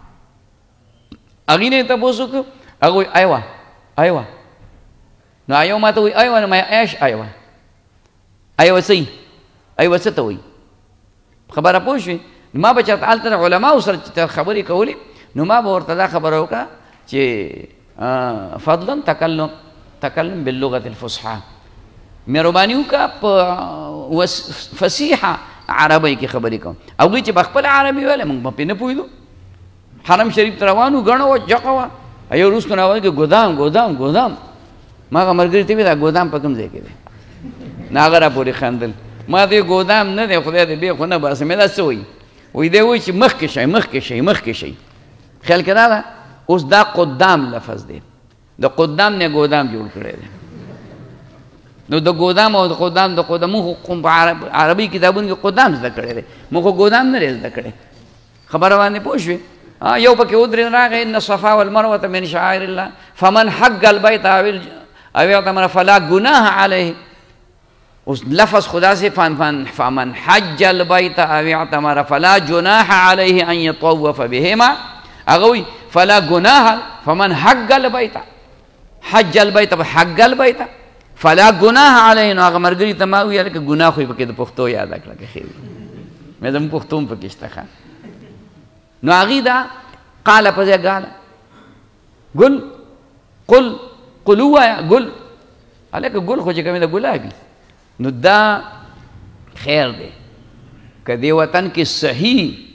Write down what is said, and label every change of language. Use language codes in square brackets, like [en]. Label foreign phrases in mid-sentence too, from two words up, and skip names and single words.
[ps] هغې نه یې تپوس وکړو هغه وایي ایوه ایوه نو ایوه ما ته وایي ایوه نو ما ایش ایوه ایوه څه ایوه څه ته وایي خبره پوه شوې ما به چېرته هلته د علماو سره چې خبرې کولې نو ما به ورته دا خبره وکړه چې [ar] فضلا تکلم باللغة الفصحى [ps] مهرباني وکړه په فصیحه عربۍ کې خبرې کوم هغوی چې په خپله عربي ویلې موږ به پرې نه پوهېدو حرم شریف ته روان وو ګڼه وه جقه وه یو وروستو نه وایي ګودام ګودام ګودام ما هغه ملګري ته ویل دا ګودام په کوم ځای کې دی نه هغه راپورې خندل ما ته ګودام نه دی خدای دې بیا خو نه باسم دا څه وایي وایي دی وایي چې مخکې شئ مخکې شئ مخکې شئ خیال کې راغله اوس دا قدام لفظ دی د قدام نه ګودام جوړ کړی دی نو د ګودام او د قدام موږ خو په عربي کتابونو کې قدام زده کړی دی موږ خو ګودام نه دی زده کړی خبره باندې پوه شوې یو پکې ودرېد راغی [ar] ان الصفا والمروة من شعائر الله فمن حج البيت او اعتمر فلا گناہ علیه [ur] اس لفظ خدا سے [ar] فمن حج البيت او اعتمر فلا جناح علیه ان يطوف بهما [ps] اغوی [ar] فلا گناہ فمن حج البيت حج البيت حج البيت فلا گناہ علیه [ps] نو هغه مرګري ته ما ویل که ګناه خو یې پکې د پښتو یاد کړه که ښې وي مې زموږ پښتو هم پکې شته ښه نو هغې دا قاله په ځای ګاله ګل قل قل ووایه ګل هلکه ګل خو چې کومې د ګلابي نو دا خیر دی که دې وطن کې صحیح